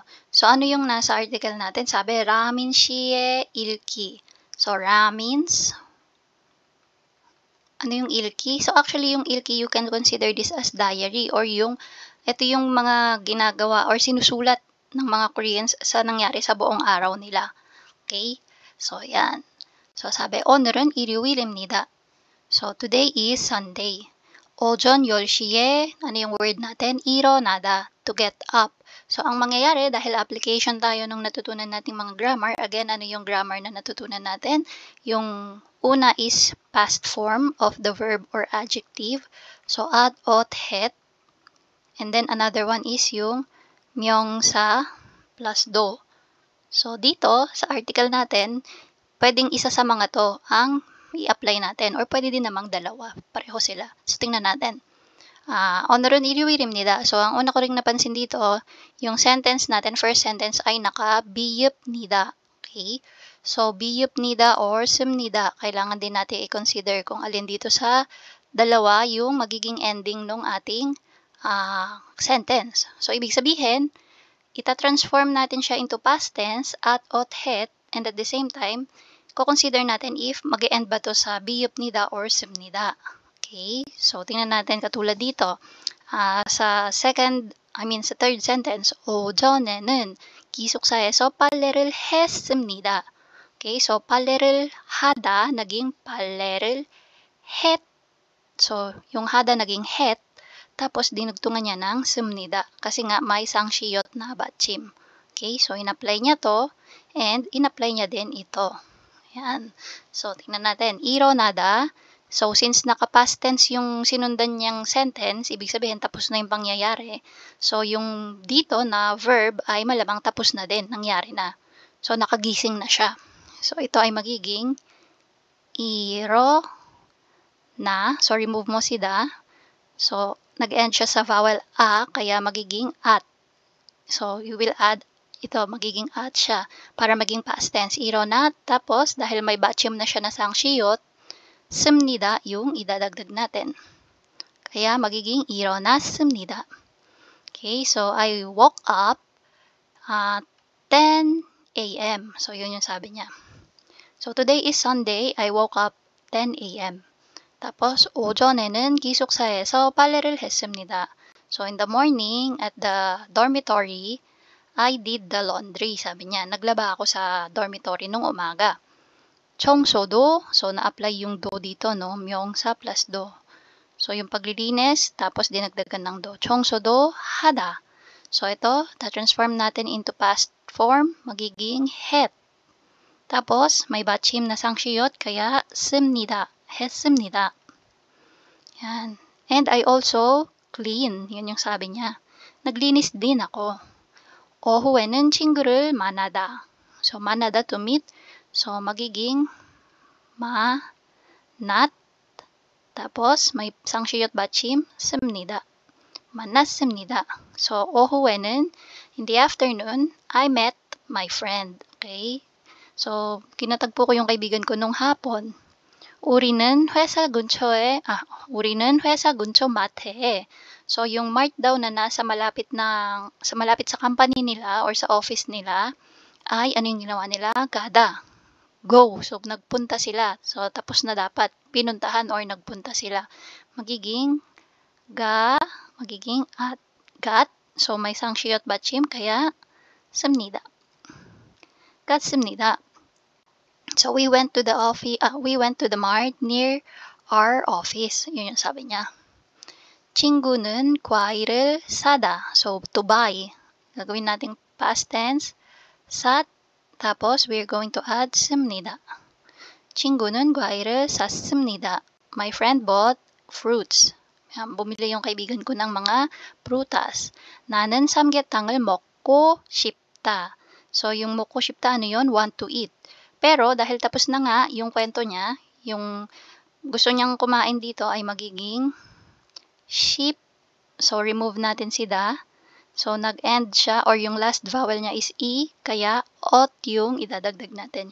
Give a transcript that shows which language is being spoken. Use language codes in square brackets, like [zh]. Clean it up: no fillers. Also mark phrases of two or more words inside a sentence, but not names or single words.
[tl] So, ano yung nasa article natin? Sabi, [ko] 라민 씨의 읽기. So, 라민's [tl] ano yung ilki? So, actually, yung ilki, [en] you can consider this as diary or [tl] ito yung mga ginagawa or sinusulat ng mga Koreans sa nangyari sa buong araw nila. Okay? So, yan. So, sabi, [ko] 오늘은 일요일입니다. [en] So, today is Sunday. [ko] 오전 10시에, [tl] ano yung word natin? [ko] 일어나다, [en] to get up. [tl] So, ang mangyayari, dahil application tayo nung natutunan nating mga grammar, again, ano yung grammar na natutunan natin? Yung una [en] is past form of the verb or adjective. [ko] So, at, ot, het. [en] And then, another one is yung 명사 plus do. [tl] So, dito, sa article natin, pwedeng isa sa mga to ang i-apply natin or pwede din namang dalawa. Pareho sila. So, tingnan natin. [ko] 오늘은 일요일입니다. [tl] So, ang una ko ring napansin dito, yung sentence natin, [en] first sentence [tl] ay naka-비읍니다. [ko] Okay? So, 비읍니다 or 씁니다. [tl] Kailangan din natin i-consider kung alin dito sa dalawa yung magiging ending ng ating sentence. So, ibig sabihin, ita-transform natin siya [en] into past tense [ko] at ot het, [en] and at the same time, [tl] ko-consider natin if mag-e-end ba to sa 비읍니다 or 씁니다. Okay? So, tingnan natin katulad dito. Sa third sentence, [ko] 오전에는 기숙사에서 빨래를 했습니다. Okay? So, 빨래를 하다 naging 빨래를 했. [tl] So, yung hada naging het, tapos dinugtungan niya ng 씁니다. Kasi nga may sangshiyot na batchim. Okay? So, in-apply niya to, and in-apply niya din ito. Yan. So, tingnan natin. 일어나다. So, since [en] naka-past tense [tl] yung sinundan niyang sentence, ibig sabihin tapos na yung pangyayari. So, yung dito na verb ay malamang tapos na din, nangyari na. So, nakagising na siya. So, ito ay magiging na. So, remove mo si da. So, nag-end siya sa vowel a, kaya magiging at. So, [en] you will add [tl] ito, magiging at siya para maging [en] past tense. [tl] 일어나, tapos dahil may batchim na siya na sangshiyot, 씁니다 yung idadagdag natin. Kaya magiging 일어났습니다. [en] Okay, so I woke up 10 a.m. So, [tl] yun yung sabi niya. [en] So, today is Sunday. I woke up 10 a.m. tapos, [ko] 오전에는 기숙사에서 빨래를 했습니다. [en] So, in the morning, at the dormitory, I did the laundry, [tl] sabi niya. Naglaba ako sa dormitory nung umaga. 청소도, so na-apply yung do dito, no? [ko] 명사 plus do. [tl] So, yung paglilinis, tapos dinagdagan ng do. [ko] 청소도 하다. [tl] So, ito, ta-transform natin into [en] past form, [tl] magiging het. Tapos, may batchim na sangshiyot, kaya 씁니다. [ko] 했습니다. [tl] Yan. [en] And I also clean. [tl] Yun yung sabi niya. Naglinis din ako. [ko] 오후에는 친구를 만나다. [en] So, 만나다 to meet. So, [tl] magiging manat. Tapos, may sangshiyot batchim, [ko] 씁니다. 만났습니다. So, 오후에는, [en] in the afternoon, I met my friend. Okay? So, [tl] kinatagpo ko yung kaibigan ko nung hapon. [ko] 우리는 회사 근처 마트에. [tl] So, yung mart daw na nasa malapit sa company nila or sa office nila, ay ano yung ginawa nila? Gada. Go. So, nagpunta sila. So, tapos na dapat. Pinuntahan or nagpunta sila. Magiging at, gat. So, may sangshiyot batchim, kaya 씁니다. [ko] 갔습니다. [en] So, we went to the mart near our office. [tl] Yun yung sabi niya. [ko] 친구는 과일을 사다. [en] So, to buy. [tl] Gagawin nating [en] past tense. [ko] 샀. Tapos, [en] we're going to add 씁니다. [ko] 친구는 과일을 샀습니다. [en] My friend bought fruits. [tl] Bumili yung kaibigan ko ng mga prutas. [ko] 나는 삼계탕을 먹고 싶다. [tl] So, yung [ko] 먹고 싶다, [tl] ano yun? [en] Want to eat. [tl] Pero, dahil tapos na nga yung kwento niya, yung gusto niyang kumain dito ay magiging sheep. So, remove natin si da. So, nag-end siya or yung last vowel niya is e, kaya ot yung idadagdag natin.